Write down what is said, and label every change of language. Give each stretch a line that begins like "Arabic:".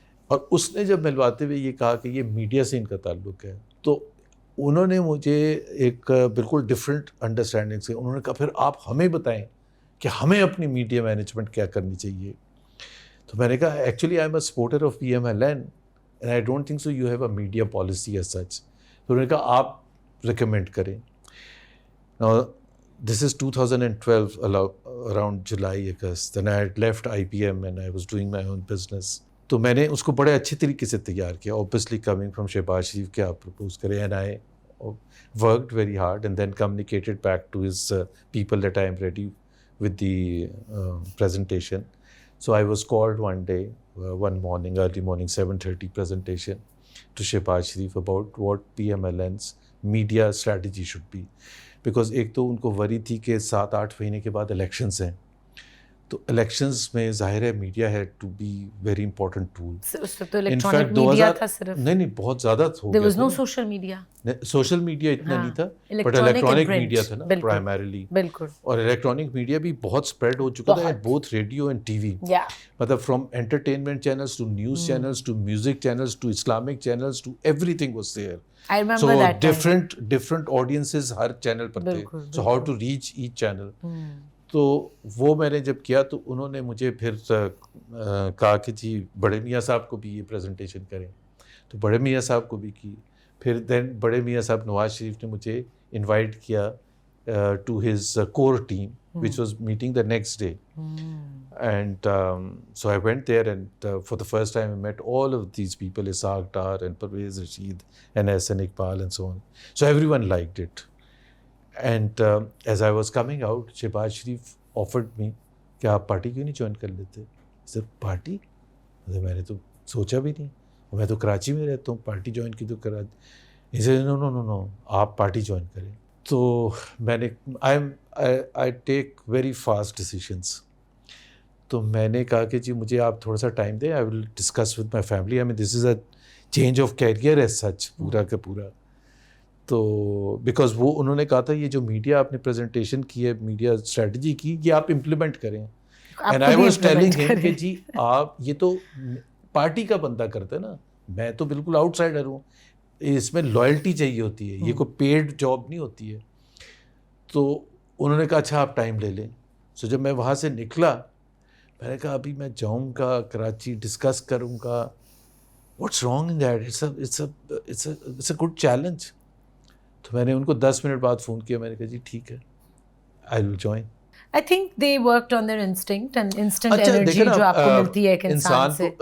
Urdu: اور اس نے جب ملواتے ہوئے یہ کہا کہ یہ میڈیا سے ان کا تعلق ہے, تو انہوں نے مجھے ایک بالکل ڈفرینٹ انڈرسٹینڈنگ سے انہوں نے کہا پھر آپ ہمیں بتائیں کہ ہمیں اپنی میڈیا مینجمنٹ کیا کرنی چاہیے. تو میں نے کہا
English: Actually I am a supporter of PMLN and I don't think so you have a media policy as such.
Urdu: تو انہوں نے کہا آپ ریکمینڈ کریں.
English: This is 2012 around July, August. Then I had left IBM and I was doing my own business.
Urdu: تو میں نے اس کو بڑے اچھے طریقے سے تیار کیا,
English: obviously coming from Shehbaz Sharif
Urdu: کہ آپ پرپوز کریں,
English: and I worked very hard and then communicated back to his people that I am ready with the presentation. So I was called one day, one morning, early morning, 7:30 presentation to Shehbaz Sharif about what PMLN's media strategy should be.
Urdu: Because ایک تو ان کو وری تھی کہ 7-8 مہینے کے بعد elections ہیں, تو الیکشنز میں ظاہر ہے میڈیا
English: ہے to be very important tool.
Urdu: اس وقت تو الیکٹرانک میڈیا تھا صرف. نہیں بہت زیادہ ہو گیا.
English: there was no social media.
Urdu: Social media اتنا نہیں تھا, بٹ الیکٹرانک میڈیا تھا نا پرائمریلی. بالکل. اور الیکٹرانک میڈیا بھی بہت اسپریڈ ہو چکا تھا, both radio and T V.
English: مطلب from entertainment channels to news channels to music channels to Islamic channels to everything was there. I remember that time. different audiences
Urdu: Hare channel پر تھے.
English: So how to reach each channel.
Urdu: تو وہ میں نے جب کیا تو انہوں نے مجھے پھر کہا کہ جی بڑے میاں صاحب کو بھی یہ پریزنٹیشن کریں, تو بڑے میاں صاحب کو بھی کی. پھر دین بڑے میاں صاحب نواز شریف نے مجھے انوائٹ کیا
English: To his core team which was meeting the next day. And so I went there and for the first time I met all of these people, Ishaq Dar and Parvez Rashid and Ahsan Iqbal and so on. So everyone liked it. And as I was coming out, Shehbaz Sharif offered me
Urdu: کہ آپ party کیوں نہیں join کر لیتے. صرف party میں نے تو سوچا بھی نہیں, میں تو کراچی میں رہتا ہوں, پارٹی جوائن کی تو کراچی.
English: He said no
Urdu: آپ پارٹی جوائن کریں. تو میں نے
English: I take very fast decisions.
Urdu: تو میں نے کہا کہ جی مجھے آپ تھوڑا سا ٹائم دیں,
English: I will discuss with my family. I mean this is a change of career as such
Urdu: پورا کا پورا. تو بیکاز وہ انہوں نے کہا تھا یہ جو میڈیا آپ نے پریزنٹیشن کی ہے, میڈیا اسٹریٹجی کی, یہ آپ امپلیمنٹ کریں.
English: and I was telling ہم
Urdu: کہ جی آپ یہ تو پارٹی کا بندہ کرتا ہے نا, میں تو بالکل آؤٹ سائڈر ہوں, اس میں لائلٹی چاہیے ہوتی ہے, یہ کوئی پیڈ جاب نہیں ہوتی ہے. تو انہوں نے کہا اچھا آپ ٹائم لے لیں. سو جب میں وہاں سے نکلا میں نے کہا ابھی میں جاؤں گا کراچی, ڈسکس کروں گا,
English: What's wrong in that, it's a good challenge.
Urdu: تو میں نے ان کو 10 منٹ بعد فون کیا, میں نے کہا جی ٹھیک ہے آئی will join.
English: I think they worked on their instinct and instant energy
Urdu: جو آپ کو ملتی ہے ایک انسان سے.